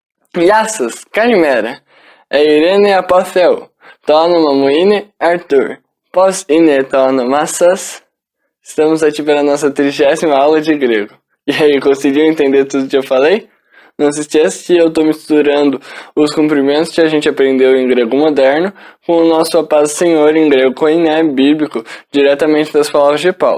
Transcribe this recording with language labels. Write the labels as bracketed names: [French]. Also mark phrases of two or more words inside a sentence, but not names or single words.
[Greek] Γεια σας, καλημέρα. Irene από Θεού. Το όνομα μου είναι Arthur. Πώς είναι το όνομά σας? [Portuguese] Estamos aqui para a nossa 30ª aula de grego. E aí, conseguiu entender tudo que eu falei? Não se esqueça que eu estou misturando os cumprimentos que a gente aprendeu em grego moderno com o nosso A Paz do Senhor em grego koiné bíblico, diretamente das palavras de Paulo.